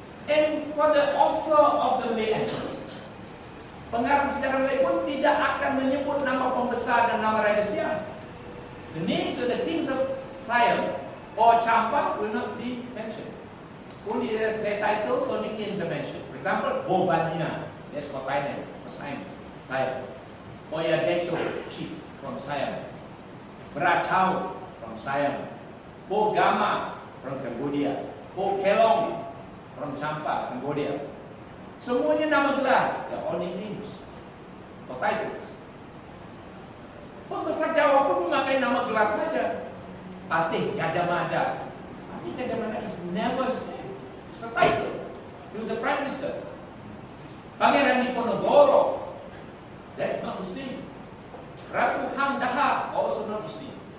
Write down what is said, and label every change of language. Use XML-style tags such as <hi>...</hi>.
<en>And for the author of the Malay annals,</en> <ms>pengarang sejarah Malay pun tidak akan menyebut nama pembesar dan nama Raja Siam.</ms> <en>The names of the kings of Siam or Champa will not be mentioned. Only their titles or nicknames are mentioned. For example, Bo Bandina, that's for Thailand, for Siam. Oya Decho, chief from Siam. Brachau from Siam. Bo Gama from Cambodia. Bo Kelong from Champa, Cambodia.</en> <ms>Semuanya nama gelar,</ms> <en>they're all nicknames or titles.</en> <ms>Pembesar Jawa pun memakai nama gelar saja. Patih Gajah Mada.</ms> <en>Patih Gajah Mada is never it's a title. He was the Prime Minister. Pangeran Diponegoro, that's not his name. Ratu Hang Daha, also not his name.</en>